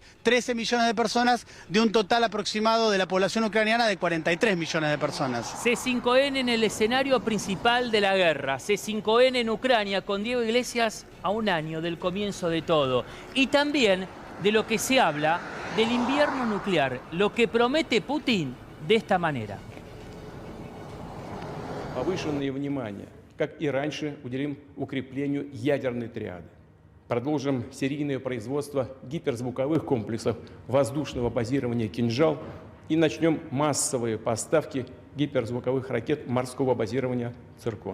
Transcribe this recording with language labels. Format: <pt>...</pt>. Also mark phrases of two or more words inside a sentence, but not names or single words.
<es>13 millones de personas de un total aproximado de la población ucraniana de 43 millones de personas. C5N en el escenario principal de la guerra. C5N en Ucrania con Diego Iglesias a un año del comienzo de todo. Y también de lo que se habla del invierno nuclear, lo que promete Putin de esta manera.</es> <ru>Повышенное внимание, как и раньше, уделим укреплению ядерной триады. Продолжим серийное производство гиперзвуковых комплексов воздушного базирования «Кинжал» и начнем массовые поставки гиперзвуковых ракет морского базирования «Циркон».</ru>